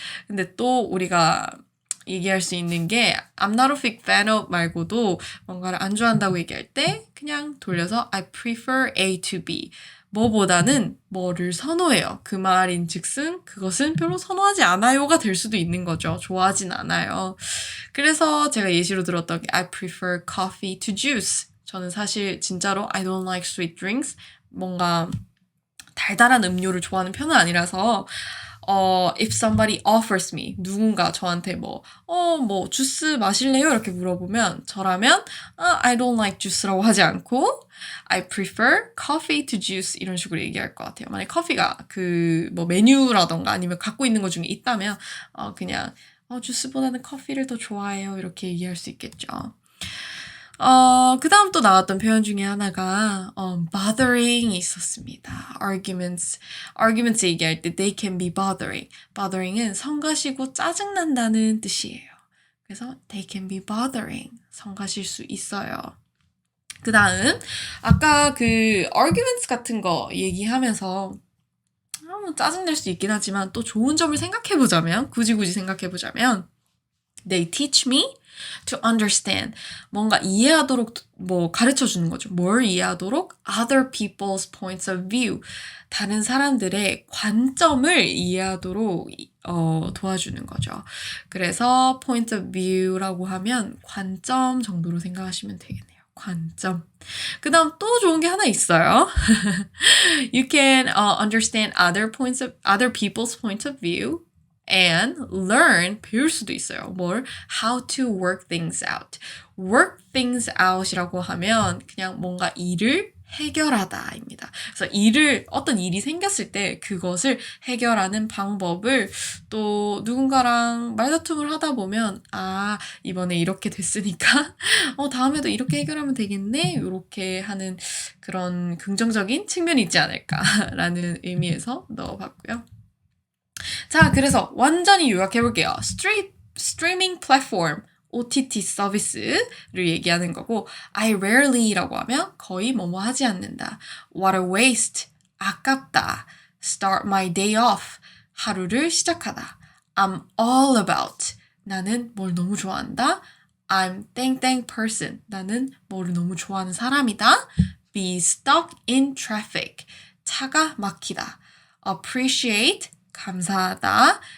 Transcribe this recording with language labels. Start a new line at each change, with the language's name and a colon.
Korean: 근데 또 우리가 얘기할 수 있는 게 I'm not a big fan of 말고도 뭔가를 안 좋아한다고 얘기할 때 그냥 돌려서
English: I prefer A to B.
Korean: 뭐보다는 뭐를 선호해요. 그 말인 즉슨 그것은 별로 선호하지 않아요가 될 수도 있는 거죠. 좋아하진 않아요. 그래서 제가 예시로 들었던 게
English: I prefer coffee to juice.
Korean: 저는 사실 진짜로
English: I don't like sweet drinks.
Korean: 뭔가 달달한 음료를 좋아하는 편은 아니라서
English: if somebody offers me,
Korean: 누군가 저한테 뭐 주스 마실래요? 이렇게 물어보면, 저라면, I don't like juice라고 하지 않고,
English: I prefer coffee to juice
Korean: 이런 식으로 얘기할 것 같아요. 만약에 커피가 뭐 메뉴라던가 아니면 갖고 있는 것 중에 있다면, 그냥, 주스보다는 커피를 더 좋아해요. 이렇게 얘기할 수 있겠죠. 그 다음 또 나왔던 표현 중에 하나가 bothering이 있었습니다.
English: arguments
Korean: 얘기할 때
English: they can be bothering.
Korean: bothering은 성가시고 짜증난다는 뜻이에요. 그래서
English: they can be bothering.
Korean: 성가실 수 있어요. 그 다음, 아까 그 arguments 같은 거 얘기하면서 뭐 짜증낼 수 있긴 하지만 또 좋은 점을 생각해보자면, 굳이 생각해보자면
English: They teach me to understand.
Korean: 뭔가 이해하도록 뭐 가르쳐주는 거죠. 뭘 이해하도록?
English: Other people's points of view.
Korean: 다른 사람들의 관점을 이해하도록 도와주는 거죠. 그래서 point of view라고 하면 관점 정도로 생각하시면 되겠네요. 관점. 그 다음 또 좋은 게 하나 있어요.
English: You can understand other people's point of view and learn,
Korean: 배울 수도 있어요.
English: 뭘? How to work things out.
Korean: work things out이라고 하면 그냥 뭔가 일을 해결하다입니다. 그래서 어떤 일이 생겼을 때 그것을 해결하는 방법을 또 누군가랑 말다툼을 하다 보면 이번에 이렇게 됐으니까 다음에도 이렇게 해결하면 되겠네? 이렇게 하는 그런 긍정적인 측면이 있지 않을까라는 의미에서 넣어봤고요. 자, 그래서 완전히 요약해볼게요. 스트리밍 플랫폼, OTT 서비스를 얘기하는 거고 I rarely라고 하면 거의 뭐뭐 하지 않는다.
English: What a waste,
Korean: 아깝다.
English: Start my day off,
Korean: 하루를 시작하다.
English: I'm all about,
Korean: 나는 뭘 너무 좋아한다. I'm 땡땡 person, 나는 뭐를 너무 좋아하는 사람이다.
English: Be stuck in traffic,
Korean: 차가 막히다. Appreciate, 감사하다.